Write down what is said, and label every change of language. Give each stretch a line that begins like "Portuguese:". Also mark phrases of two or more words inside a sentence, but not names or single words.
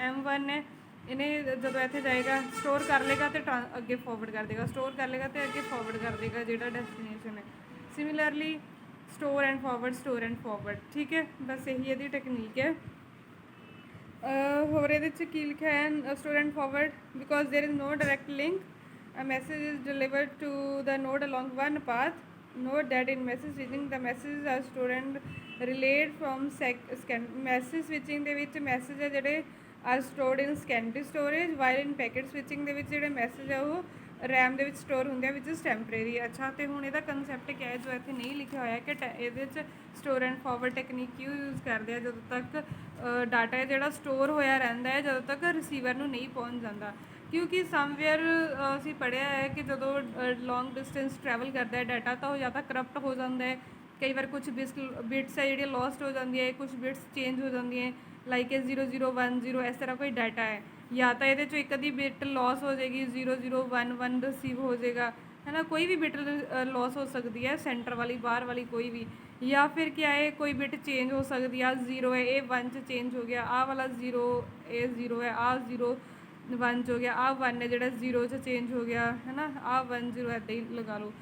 Punjabi: M1 ਹੈ, ਇਹਨੇ ਜਦੋਂ ਇੱਥੇ ਜਾਏਗਾ ਸਟੋਰ ਕਰ ਲੇਗਾ ਤੇ ਅੱਗੇ ਫਾਰਵਰਡ ਕਰ ਦੇਗਾ, ਸਟੋਰ ਕਰ ਲੇਗਾ ਤੇ ਅੱਗੇ ਫਾਰਵਰਡ ਕਰ ਦੇਗਾ ਜਿਹੜਾ ਡੈਸਟੀਨੇਸ਼ਨ ਹੈ।
English: similarly store and forward.
Punjabi: ਠੀਕ ਹੈ, ਬਸ ਇਹੀ ਇਹਦੀ ਟੈਕਨੀਕ ਹੈ। ਹੋਰ ਇਹਦੇ 'ਚ ਕੀ ਲਿਖਿਆ ਹੈ,
English: store and forward because there is no direct link, a message is delivered to the node along one path. Note that in message switching the messages are stored and relayed from message switching
Punjabi: ਦੇ ਵਿੱਚ ਮੈਸੇਜ ਹੈ ਜਿਹੜੇ
English: are stored in secondary storage, while in packet switching
Punjabi: ਦੇ ਵਿੱਚ ਜਿਹੜੇ ਮੈਸੇਜ ਹੈ ਉਹ RAM ਦੇ ਵਿੱਚ ਸਟੋਰ ਹੁੰਦੇ ਆ
English: which is temporary।
Punjabi: ਅੱਛਾ, ਤੇ ਹੁਣ ਇਹਦਾ ਕਨਸੈਪਟ ਕਿਆ ਹੈ ਜੋ ਇੱਥੇ ਨਹੀਂ ਲਿਖਿਆ ਹੋਇਆ ਕਿ ਇਹਦੇ 'ਚ
English: store and forward technique
Punjabi: ਕਿਉਂ ਯੂਜ਼ ਕਰਦੇ ਆ ਜਦੋਂ ਤੱਕ ਡਾਟਾ ਹੈ ਜਿਹੜਾ ਸਟੋਰ ਹੋਇਆ ਰਹਿੰਦਾ ਹੈ ਜਦੋਂ ਤੱਕ ਰਿਸੀਵਰ ਨੂੰ ਨਹੀਂ ਪਹੁੰਚ ਜਾਂਦਾ। ਕਿਉਂਕਿ ਸਮਵੇਅਰ ਅਸੀਂ ਪੜ੍ਹਿਆ ਹੈ ਕਿ ਜਦੋਂ
English: long distance travel
Punjabi: ਕਰਦਾ ਹੈ ਡਾਟਾ ਤਾਂ ਉਹ ਜਾਂ ਤਾਂ ਕਰਪਟ ਹੋ ਜਾਂਦਾ ਹੈ, ਕਈ ਵਾਰ ਕੁਝ ਬਿਟਸ ਹੈ ਜਿਹੜੀਆਂ ਲੋਸਟ ਹੋ ਜਾਂਦੀਆਂ ਹੈ, ਕੁਝ ਬਿਟਸ ਚੇਂਜ ਹੋ ਜਾਂਦੀਆਂ ਲਾਈਕ 0010 ਇਸ ਤਰ੍ਹਾਂ ਕੋਈ ਡਾਟਾ ਹੈ, ਜਾਂ ਤਾਂ ਇਹਦੇ 'ਚੋਂ ਇੱਕ ਅੱਧੀ ਬਿਟ ਲੋਸ ਹੋ ਜਾਏਗੀ, 0011 ਰਿਸੀਵ ਹੋ ਜਾਏਗਾ,
Hindi: है ना, कोई भी बिट लॉस हो सकती है, सेंटर वाली बाहर वाली कोई भी, या फिर क्या है कोई बिट चेंज हो सकती है।
Punjabi: 0 ਹੈ ਏ 1 'ਚ ਚੇਂਜ ਹੋ ਗਿਆ, ਆਹ ਵਾਲਾ 0 ਏ 0 ਹੈ, ਆਹ 0 1 'ਚ ਹੋ ਗਿਆ, ਆਹ 1 ਹੈ ਜੋੜਾ 0 'ਚ ਚੇਂਜ ਹੋ ਗਿਆ, ਹੈ ਨਾ, ਆਹ 1 0 ਐਸੇ ਹੀ ਲਗਾ ਲਓ।